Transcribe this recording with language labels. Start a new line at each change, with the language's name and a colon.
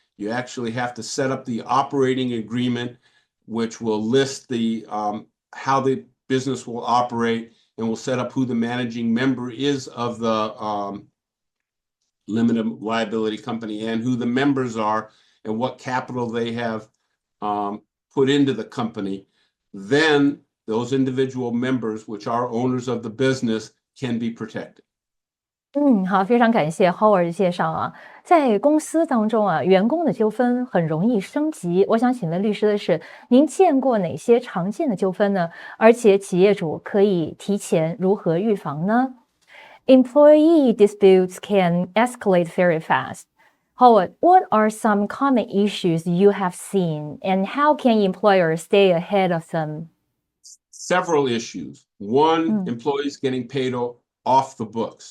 English: You actually have to set up the operating agreement, which will list the how the business will operate, and will set up who the managing member is of the limited liability company and who the members are and what capital they have put into the company. Then those individual members, which are owners of the business, can be protected.
Chinese: 好，非常感谢 Howard 的介绍啊。在公司当中啊，员工的纠纷很容易升级。我想请问律师的是，您见过哪些常见的纠纷呢？而且企业主可以提前如何预防呢？
English: Employee disputes can escalate very fast. Howard, what are some common issues you have seen, and how can employers stay ahead of them? Several issues. One, employees getting paid off the books.